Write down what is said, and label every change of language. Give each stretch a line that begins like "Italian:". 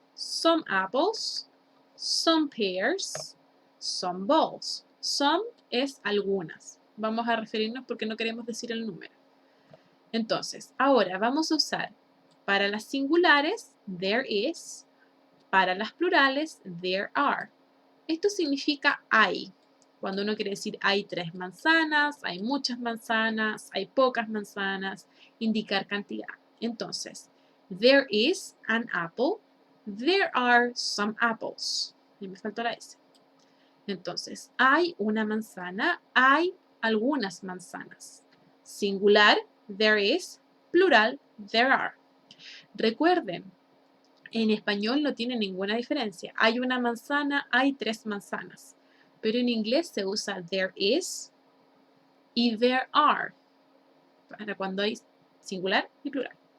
English: Some apples, some pears, some balls.
Spanish: Some es algunas. Vamos a referirnos porque no queremos decir el número. Entonces, ahora vamos a usar para las singulares, there is. Para las plurales, there are. Esto significa hay. Cuando uno quiere decir hay 3 manzanas, hay muchas manzanas, hay pocas manzanas, indicar cantidad. Entonces,
English: there is an apple, there are some apples.
Spanish: Y me faltó la S. Entonces, hay una manzana, hay algunas manzanas.
English: Singular, there is. Plural, there are.
Spanish: Recuerden, en español no tiene ninguna diferencia. Hay una manzana, hay 3 manzanas. Pero en inglés se usa there is y there are para cuando hay singular y plural.